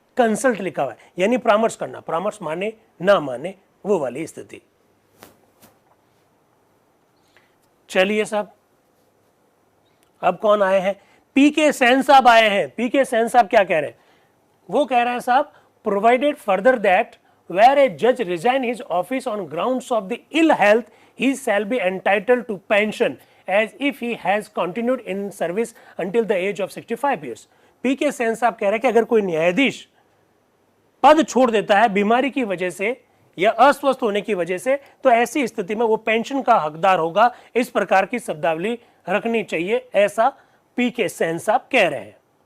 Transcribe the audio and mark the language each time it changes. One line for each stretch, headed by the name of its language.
Hindi: Consult लिखा हुआ है, यानी परामर्श करना। परामर्श माने ना माने वो वाली स्थिति। चलिए साहब, अब कौन आए हैं? पीके सेन साहब आए हैं। पीके सेन साहब क्या कह रहे हैं? वो कह रहे हैं साहब,
English: Provided further that where a judge resign his office on grounds of the ill health, he shall be entitled to pension as if he has continued in service until the age of 65 years.
Hindi: पीके सेन साहब कह रहे हैं कि अगर कोई न्यायाधीश पद छोड़ देता है बीमारी की वजह से या अस्वस्थ होने की वजह से, तो ऐसी स्थिति में वो पेंशन का हकदार होगा। इस प्रकार की शब्दावली रखनी चाहिए, ऐसा पीके सेन साहब कह रहे हैं।